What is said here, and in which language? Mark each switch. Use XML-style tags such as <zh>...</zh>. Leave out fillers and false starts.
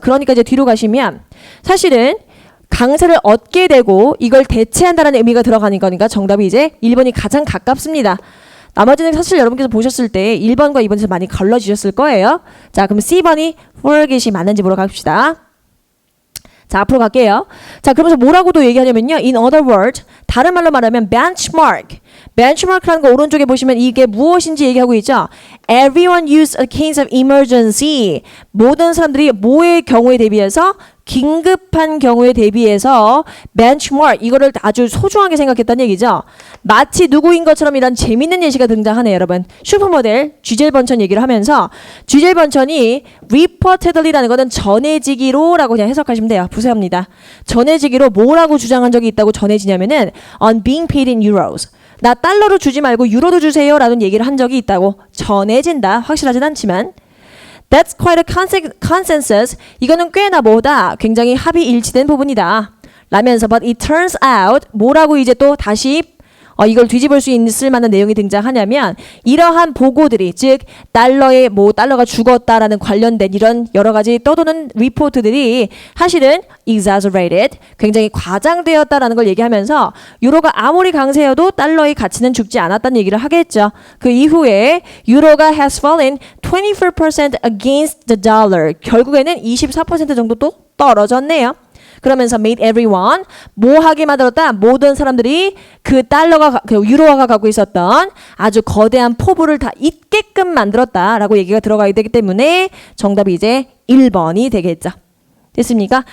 <ko>그러니까 이제 뒤로 가시면 사실은 강세를 얻게 되고 이걸 대체한다는 의미가 들어가는 거니까 정답이 이제 1번이 가장 가깝습니다. 나머지는 사실 여러분께서 보셨을 때 1번과 2번에서 많이 걸러지셨을 거예요. 자, 그럼 C번이 forget이 맞는지 보러 갑시다. 자, 앞으로 갈게요. 자, 그러면서 뭐라고도 얘기하냐면요.</ko> <en>In other words, 다른 말로 말하면 benchmark.</en> <ko>benchmark라는 거 오른쪽에 보시면 이게 무엇인지 얘기하고 있죠.</ko> <en>Everyone use a case of emergency.</en> <ko>모든 사람들이 뭐의 경우에 대비해서 긴급한 경우에 대비해서 benchmark 이거를 아주 소중하게 생각했다는 얘기죠. 마치 누구인 것처럼 이런 재밌는 예시가 등장하네요, 여러분. 슈퍼모델 쥐젤 번천 얘기를 하면서 쥐젤 번천이 reportedly라는 거는 전해지기로라고 그냥 해석하시면 돼요. 부세합니다. 전해지기로 뭐라고 주장한 적이 있다고 전해지냐면은 on being paid in euros. 나 달러로 주지 말고 유로로 주세요 라는 얘기를 한 적이 있다고 전해진다.</ko> <en>확실하진 않지만 That's quite a consensus.</en> <ko>이거는 꽤나 뭐다. 굉장히 합의 일치된 부분이다. 라면서 but it turns out 뭐라고 이제 또 다시 이걸 뒤집을 수 있을 만한 내용이 등장하냐면 이러한 보고들이 즉 달러에 달러가 죽었다라는 관련된 이런 여러 가지 떠도는 리포트들이 사실은 exaggerated 굉장히 과장되었다라는 걸 얘기하면서 유로가 아무리 강세여도 달러의 가치는 죽지 않았다는 얘기를 하겠죠.</ko> <en>그 이후에 유로가 has fallen 24% against the dollar.</en> <ko>결국에는 24% 정도 또 떨어졌네요. 그러면서 made everyone 뭐하게 만들었다? 모든 사람들이 그 달러가 그 유로화가 갖고 있었던 아주 거대한 포부를 다 잊게끔 만들었다라고 얘기가 들어가야 되기 때문에 정답이 이제 1번이 되겠죠. 됐습니까?</ko>